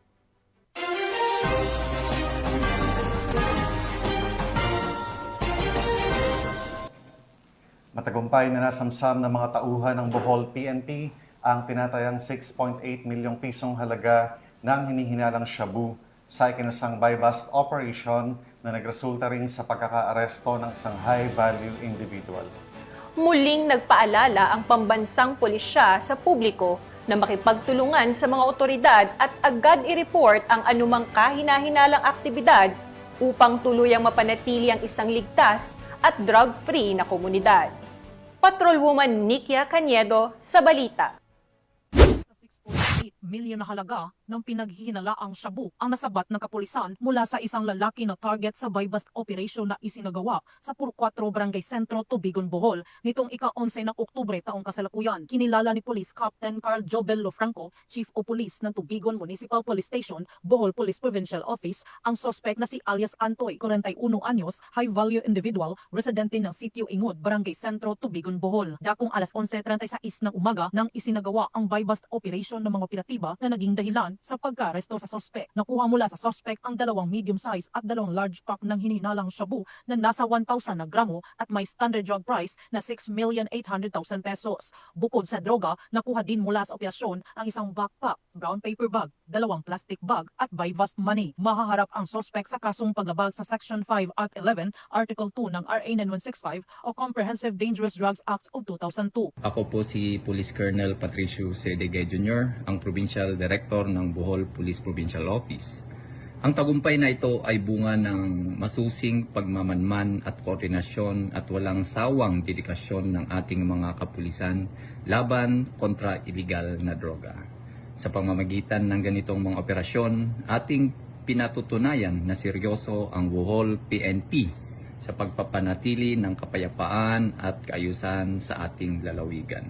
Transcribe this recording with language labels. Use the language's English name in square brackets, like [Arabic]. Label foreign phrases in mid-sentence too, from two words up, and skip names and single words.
[Filipino] Matagumpay na nasamsam ng mga tauhan ng Bohol PNP ang tinatayang 6.8 milyong pisong halaga ng hinihinalang shabu sa ikinasang [English] buy-bust operation [Filipino] na nagresulta rin sa pagkakaaresto ng isang [English] high-value individual. [Filipino] Muling nagpaalala ang pambansang pulisya sa publiko na makipagtulungan sa mga otoridad at agad i-report ang anumang kahina-hinalang aktibidad upang tuluyang mapanatili ang isang ligtas at drug-free na komunidad. Patrolwoman Nikia Cañedo sa balita. 6.8 milyon na halaga ng pinaghihinalaang shabu ang nasabat ng kapulisan mula sa isang lalaki na target sa [English] buy-bust operation [Filipino] na isinagawa sa Puro 4 Barangay Sentro, Tubigon, Bohol nitong ika-11 ng Oktubre taong kasalukuyan. Kinilala ni Police Captain Carl Jobel Lofranco, [English] Chief of Police [Filipino] ng Tubigon Municipal Police Station, Bohol Police Provincial Office, ang suspect na si alias Antoy, 41 anyos, [English] high-value individual, [Filipino] residente ng Sitio Ingod, Barangay Sentro, Tubigon, Bohol. Dakong alas 11:36 ng umaga nang isinagawa ang [English] buy-bust operation [Filipino] ng mga operatiba na naging dahilan sa pagka-aresto sa suspect. Nakuha mula sa suspect ang 2 [English] medium size [Filipino] at 2 [English] large pack [Filipino] ng hinihinalang shabu na nasa 1,000 na gramo at may [English] standard drug price [Filipino] na 6,800,000 pesos. Bukod sa droga, nakuha din mula sa operasyon ang isang backpack, [English] brown paper bag, [Filipino] 2 [English] plastic bag [Filipino] at [English] buy-bust money. [Filipino] Mahaharap ang suspect sa kasong paglabag sa Section 5 Act 11, Article 2 ng RA 9165 o Comprehensive Dangerous Drugs Act of 2002. Ako po si Police Colonel Patricio Cedegay Jr., ang Provincial Director ng Bohol Police Provincial Office. Ang tagumpay na ito ay bunga ng masusing pagmamanman at koordinasyon at walang sawang dedikasyon ng ating mga kapulisan laban kontra iligal na droga. Sa pamamagitan ng ganitong mga operasyon, ating pinatutunayan na seryoso ang Bohol PNP sa pagpapanatili ng kapayapaan at kaayusan sa ating lalawigan.